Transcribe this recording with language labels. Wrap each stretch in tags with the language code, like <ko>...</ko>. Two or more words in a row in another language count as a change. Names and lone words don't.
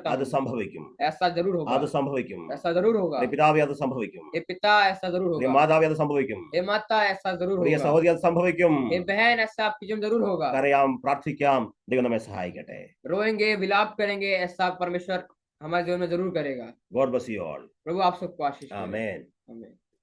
<ml>അത് हूँ, സംഭവിക്കും,</ml> <hi>ऐसा जरूर</hi> <ml>അത്</ml> <hi>होगा,</hi> <ml>സംഭവിക്കും.</ml> <hi>ऐसा जरूर होगा।</hi> <ml>പ്രിയ പിതാവേ, അത് സംഭവിക്കും.</ml> <hi>हे पिता, ऐसा जरूर</hi> <ml>പ്രിയ</ml> <hi>होगा।</hi> <ml>മാതാവേ, അത് സംഭവിക്കും.</ml> <hi>हे माता, ऐसा जरूर</hi> <ml>പ്രിയ</ml> <hi>होगा।</hi> <ml>സഹോദരി, അത് സംഭവിക്കും.</ml> <hi>हे बहन, ऐसा आपकी जीवन जरूर होगा।</hi> <ml>കരയാം, പ്രാർത്ഥിക്കാം, ദൈവം നമ്മെ സഹായിക്കട്ടെ.</ml> <hi>रोएंगे, विलाप करेंगे, ऐसा परमेश्वर हमारे जीवन में जरूर करेगा।</hi> <en>God bless you all.</en> <hi>प्रभु आप सबको आशीष दे।</hi> <en>Amen.</en> <hi>आमीन।</hi>